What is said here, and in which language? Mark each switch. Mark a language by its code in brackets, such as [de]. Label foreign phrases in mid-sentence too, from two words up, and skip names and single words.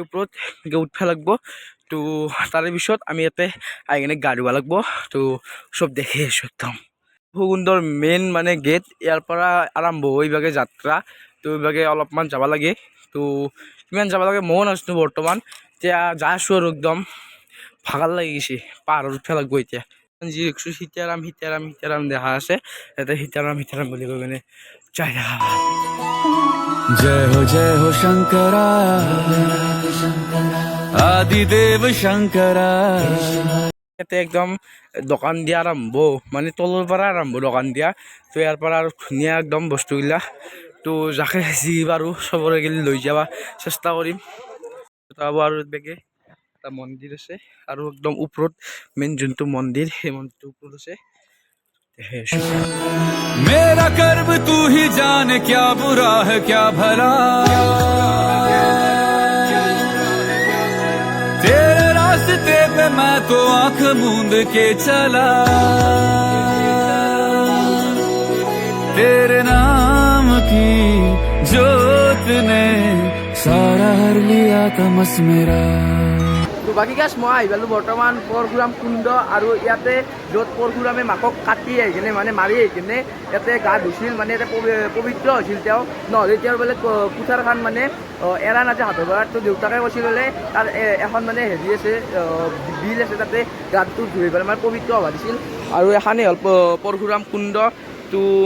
[as] ওপৰত উঠিব লাগিব তো তাৰে পিছত আমি ইয়াতে আহি কিনে গা ধুব লাগিব তো চব দেখি আছোঁ একদম পৰশুকুণ্ডৰ মেইন মানে গেট ইয়াৰ পৰা আৰম্ভ হৈ বাগে যাত্ৰা তো এইভাগে অলপমান যাব লাগে তো কিমান যাব লাগে ময়ো নাজানো বৰ্তমান এতিয়া যাই আছোঁ আৰু একদম ভাগৰ লাগি গৈছে পাহাৰত উঠিব লাগিব এতিয়া যি দেখিছোঁ সীতাৰাম দেখা আছে ইয়াতে সীতাৰাম বুলি কৈ কিনে যাই দেখা [hi] जय हो शंकरा आदिदेव शंकरा [as] ইয়াতে একদম দোকান দিয়া আৰম্ভ মানে তলৰ পৰা আৰম্ভ দোকান দিয়া তো ইয়াৰ পৰা আৰু ধুনীয়া একদম বস্তুবিলাক তো যাকে যি পাৰোঁ চবৰে গেলি লৈ যাব চেষ্টা কৰিম আৰু বেগে এটা মন্দিৰ আছে আৰু একদম ওপৰত মেইন যোনটো মন্দিৰ সেই মন্দিৰটোৰ ওপৰত আছে [hi] मेरा कर्म तू ही जाने क्या बुरा है क्या भला तेरे रास्ते पे मैं तो आंख मूंद के चला तेरे नाम की जोत ने सारा हर लिया तमस मेरा [as] তো বাকী গাছ মই আহি পালোঁ বৰ্তমান পৰশুৰাম কুণ্ড আৰু ইয়াতে য'ত পৰশুৰামে মাকক কাটি আহি কিনে মানে মাৰি আহি কিনে ইয়াতে গা ধুইছিল মানে ইয়াতে পবিত্ৰ হৈছিল তেওঁ নহ'লে তেওঁৰ বোলে কুঠাৰখন মানে এৰা নাযায় হাতৰ পৰা তো দেউতাকে কৈছিল বোলে তাৰ এখন মানে হেৰি আছে বিল আছে তাতে গাটো ধুই পেলাই মানে পবিত্ৰ হ'ব দিছিল আৰু এখনেই হ'ল পৰশুৰাম কুণ্ড তো